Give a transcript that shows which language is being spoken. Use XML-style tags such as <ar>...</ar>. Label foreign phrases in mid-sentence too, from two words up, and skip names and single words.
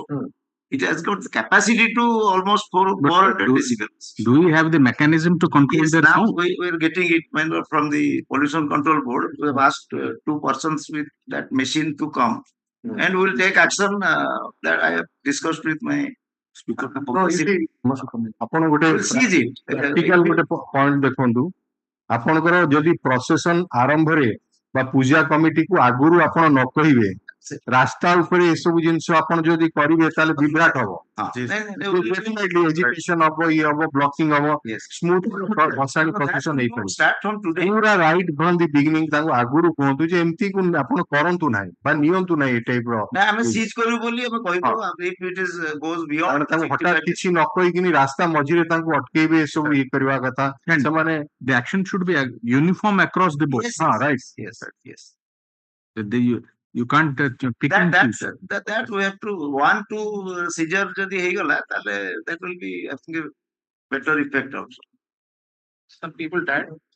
<en>It has got the capacity to almost 400 decibels. Do we have the mechanism to control that now sound? We are getting it from the Pollution Control Board. We have asked two persons with that machine to come, and we will take action that I have discussed with my speaker.</en> <or>ଆପଣ ଗୋଟେ ପ୍ରାକ୍ଟିକାଲ ଗୋଟେ ପଏଣ୍ଟ ଦେଖନ୍ତୁ. ଆପଣଙ୍କର ଯଦି ପ୍ରସେସନ ଆରମ୍ଭରେ ବା ପୂଜା କମିଟିକୁ ଆଗରୁ ଆପଣ ନ କହିବେ, ରାସ୍ତା ଉପରେ ଏସବୁ ଜିନିଷ ଆପଣ ଯଦି କରିବେ ତାହେଲେ ବିଭ୍ରାଟ ହବ. ଏଜୁକେସନ ହବ, ଇଏ ହବ, ବ୍ଲକିଂ ହବ, ସ୍ମୁଥ ଭସାଣି ପ୍ରସେସନ ହେଇପାରିବ. ପୁରା</or> <en>right from the beginning</en> <or>ତାଙ୍କୁ ଆଗରୁ କୁହନ୍ତୁ ଯେ ଏମିତି ଆପଣ କରନ୍ତୁ ନାହିଁ ବା ନିଅନ୍ତୁ ନାହିଁ ଏ ଟାଇପ ର. ଆମେ ସିଜ୍ କରିବୁ ବୋଲି ଆମେ କହିବୁ.</or> <en>If it is goes beyond,</en> <or>ତାଙ୍କୁ ହଠାତ୍ କିଛି ନ କହିକିନି ରାସ୍ତା ମଝିରେ ତାଙ୍କୁ ଅଟକେଇବେ, ଏସବୁ ଇଏ କରିବା କଥା. ସେମାନେ</or> <en>the action should be uniform across the board. Right. Yes. You can't pick and choose. That we have to want to seizure</en> <or>ଯଦି ହେଇଗଲା,</or> <en>that will be, I think, a better effect also. Some people died.</en>